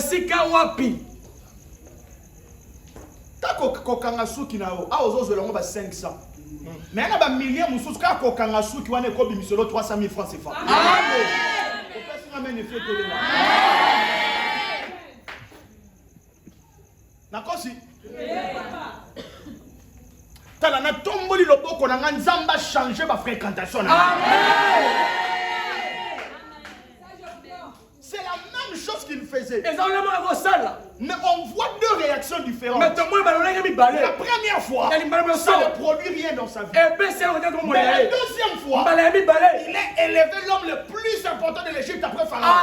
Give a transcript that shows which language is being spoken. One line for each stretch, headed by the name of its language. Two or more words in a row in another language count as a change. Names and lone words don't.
French: Tant qu'on qui n'a pas 500. Mais il y a des milliers de gens qui ont 300 000 francs CFA. Amen. D'accord si?
Lingala: Tala na tomboli loboko na nzamba
French: changer ma fréquentation. C'est la même chose qu'il faisait. Mais on voit deux réactions différentes. La première fois, ça ne produit rien dans sa vie. Mais la deuxième fois, il est élevé l'homme le plus important de l'Égypte après Pharaon.